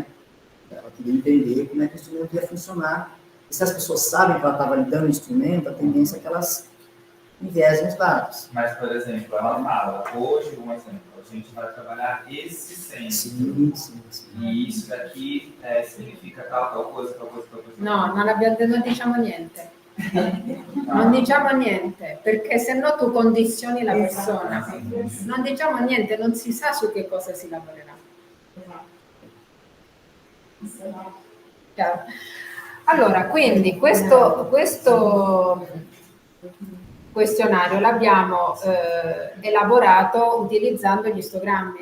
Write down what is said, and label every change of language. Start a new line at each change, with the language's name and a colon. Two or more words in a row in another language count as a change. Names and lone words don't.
Portuguese: Ela queria entender como é que o instrumento ia funcionar. E se as pessoas sabem que ela está validando o instrumento, a tendência é que elas enviesem os dados. Mas, por exemplo, ela fala, hoje, um exemplo, a gente vai trabalhar esse centro. Sim. E isso daqui significa tal coisa, tal coisa.
Italian: No, non diciamo niente. Non diciamo niente, perché se no tu condizioni la persona. Non diciamo niente, non si sa su che cosa si lavorerà. Chiaro. Allora, quindi questo questionario l'abbiamo elaborato utilizzando gli istogrammi.